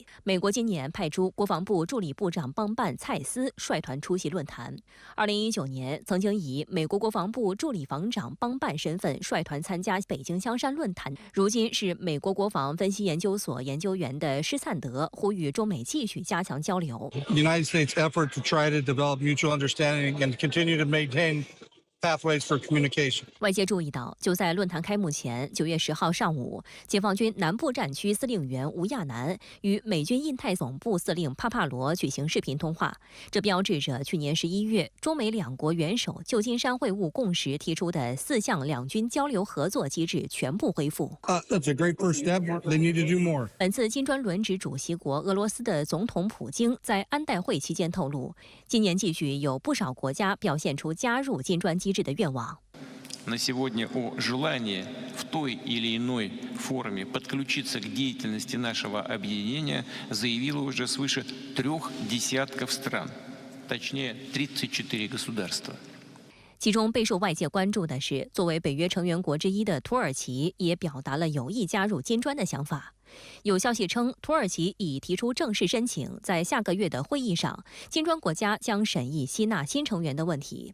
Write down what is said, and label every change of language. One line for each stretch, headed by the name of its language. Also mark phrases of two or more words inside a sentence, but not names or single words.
Chinese: 美国今年派出国防部助理部长邦办蔡斯率团出席论坛。2019年，曾经以美国国防部助理防长邦办身份率团参加北京香山论坛，如今是美国国防分析研究所研究员的施灿德呼吁中美继续加强交流。
English: The United States' effort to try to develop mutual understanding and continue to maintain pathways for communication.
Chinese: 外界注意到，就在论坛开幕前，9月10号上午，解放军南部战区司令员吴亚楠与美军印太总部司令帕帕罗举行视频通话，这标志着去年11月中美两国元首旧金山会晤共识提出的4项两军交流合作机制全部恢复。
English: That's a great first step. They need to do more.
Chinese: 本次金砖轮值主席国俄罗斯的总统普京在安代会期间透露，今年继续有不少国家表现出加入金砖机制的愿望。
Russian: На сегодня о желании в той или иной форме подключиться к деятельности нашего объединения заявило уже свыше 3 десятков стран, точнее 34 государства.
Chinese: 其中备受外界关注的是，作为北约成员国之一的土耳其也表达了有意加入金砖的想法。有消息称，土耳其已提出正式申请，在下个月的会议上，金砖国家将审议吸纳新成员的问题。